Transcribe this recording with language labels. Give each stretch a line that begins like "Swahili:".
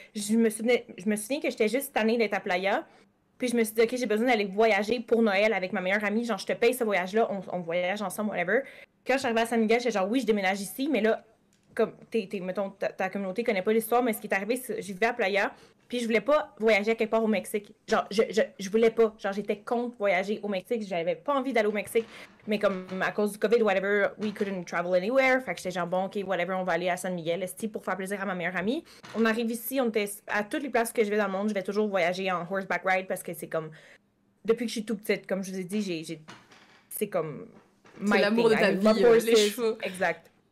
French: Je me souviens que j'étais juste tannée d'être à Playa. Puis je me suis dit, OK, j'ai besoin d'aller voyager pour Noël avec ma meilleure amie. Genre, je te paye ce voyage-là, on voyage ensemble, whatever. Quand je suis arrivée à San Miguel, j'étais genre, oui, je déménage ici, mais là, comme, mettons, ta communauté connaît pas l'histoire, mais ce qui est arrivé, c'est je vivais à Playa, puis je voulais pas voyager à quelque part au Mexique. Genre, je voulais pas. Genre, j'étais contre voyager au Mexique. J'avais pas envie d'aller au Mexique. Mais comme, à cause du COVID, whatever,
English: we couldn't travel anywhere.
French: Fait que j'étais genre, bon, OK, whatever, on va aller à San Miguel, esti, pour faire plaisir à ma meilleure amie. On arrive ici, on était à toutes les places que je vais dans le monde, je vais toujours voyager en
English: horseback ride
French: parce que c'est comme, depuis que je suis toute petite, comme je vous ai dit, c'est comme... C'est l'amour de ta vie, les chevaux. Exact.